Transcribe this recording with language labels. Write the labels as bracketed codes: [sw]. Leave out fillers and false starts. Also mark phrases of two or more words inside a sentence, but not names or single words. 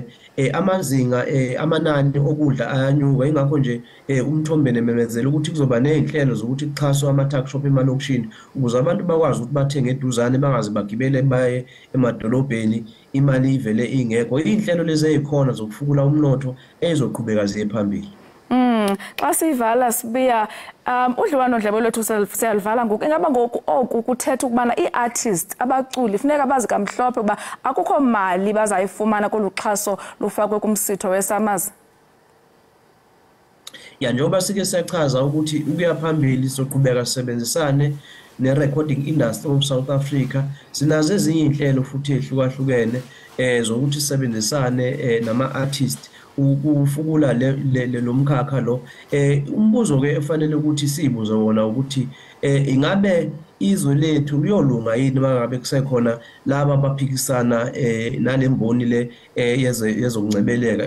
[zu] Amazinga amanani okudla ayanyuka, ingakho nje uMthombeni ememezela ukuthi kuzoba ney'nhlelo zokuthi kuxhaswe ama-tuck shop emalokishini ukuze abantu bakwazi ukuthi bathenge eduzane, bangaze bagibele baye emadolobheni imali ivele ingekho. Iy'nhlelo lezi ey'khona zokufukula umnotho ezizoqhubeka ziye phambili. [xh] Xa sivala sibuya udliwano-ndlebe lwethu siyalivala ngoku. Ingaba ngoku oku kuthetha ukubana ii-artists abaculi funeka bazi kamhlophe ukuba akukho mali bazayifumana kolu xhaso lufakwe kumsitho weSAMAS? [zu] Ya, njengoba sike siyachaza ukuthi ukuya phambili soqhubeka sisebenzisane ne-recording industry of South Africa. Sinazo ezinye iy'nhlelo futhi ehlukahlukene zokuthi sisebenzisane nama-artists ukufukula lo mkhakha lo. Umbuzo-ke efanele ukuthi sibuze wona ukuthi ingabe izwe lethu liyolunga yini mangabe kusekhona laba abaphikisana nale mboni le yezokungcebeleka?